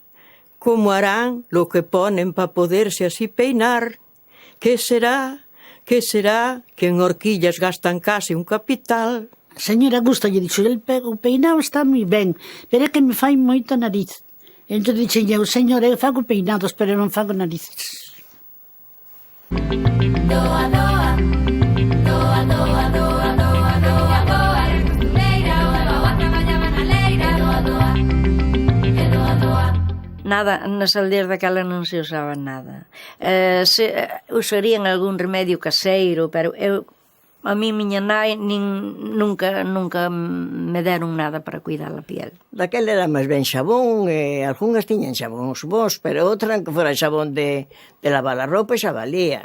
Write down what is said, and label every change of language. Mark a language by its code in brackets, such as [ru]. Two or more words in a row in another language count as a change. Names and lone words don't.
[es] ¿Cómo harán lo que ponen para poderse así peinar? ¿Qué será? Que será que en horquillas gastan case un capital? [gl] Señora Augusta, lle dixo, o peinado está moi ben, pero é que me fai moita nariz. Entón dixen eu, señora, eu fago peinados, pero non fago narices. Doa, doa, doa, doa, doa, doa, doa, doa, eres costureira, doa, traballaba na leira, doa, doa, doa, doa. Nada, nas aldeas daquela non se usaba nada. Usarían algún remedio caseiro, pero a mí miña nai nunca me deron nada para cuidar a piel. Daquela era máis ben xabón, e algunhas tiñan xabóns bons, pero outra que fora xabón de lavar a roupa xa valía.